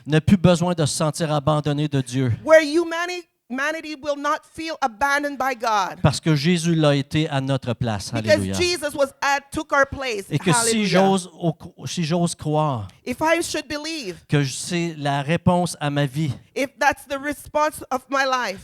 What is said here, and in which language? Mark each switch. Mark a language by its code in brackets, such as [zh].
[fr] n'a plus besoin de se sentir abandonné de Dieu. [en] humanity will not feel abandoned by God. [fr] Parce que Jésus l'a été à notre place. [en] Because [fr] Alléluia. [en] Jesus took our place. [fr] Et que [en] Hallelujah. [fr] si j'ose croire [en] If I should believe, [fr] que c'est la réponse à ma vie [en] if that's the response of my life,